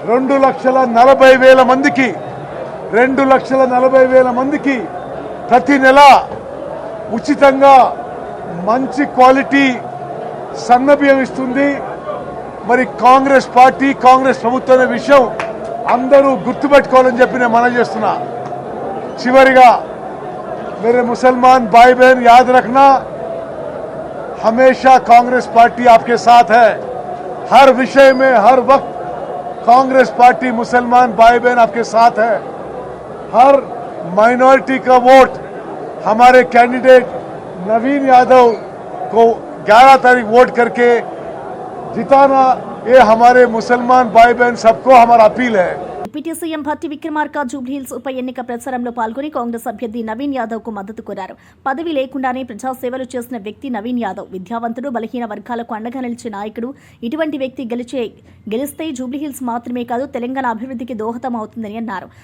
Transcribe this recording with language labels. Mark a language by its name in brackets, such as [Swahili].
[Telugu] 2,40,000 మందికి 2,40,000 మందికి ప్రతి నెల ఉచితంగా మంచి క్వాలిటీ సన్నబియ్యం ఇస్తుంది. మరి కాంగ్రెస్ పార్టీ, కాంగ్రెస్ ప్రభుత్వం అనే విషయం అందరూ గుర్తుపెట్టుకోవాలని చెప్పి నేను మనవి చేస్తున్నా. చివరిగా [Hindi] मेरे मुसलमान भाई बहन याद रखना, हमेशा कांग्रेस पार्टी आपके साथ है. हर विषय में, हर वक्त कांग्रेस पार्टी मुसलमान भाई बहन आपके साथ है। हर माइनॉरिटी का वोट हमारे कैंडिडेट नवीन यादव को 11 तारीख वोट करके जिताना, ये हमारे मुसलमान भाई बहन सबको हमारा अपील है। [Telugu] డిప్యూటీ సీఎం భట్టి విక్రమార్క జూబ్లీహిల్స్ ఉప ఎన్నిక ప్రచారంలో పాల్గొని కాంగ్రెస్ అభ్యర్థి నవీన్ యాదవ్ కు మద్దతు కోరారు. పదవి లేకుండానే ప్రజాసేవలు చేసిన వ్యక్తి నవీన్ యాదవ్. విద్యావంతుడు, బలహీన వర్గాలకు అండగా నిలిచే నాయకుడు. ఇటువంటి వ్యక్తి గెలిస్తే జూబ్లీహిల్స్ మాత్రమే కాదు తెలంగాణ అభివృద్ధికి దోహదం అవుతుందని అన్నారు.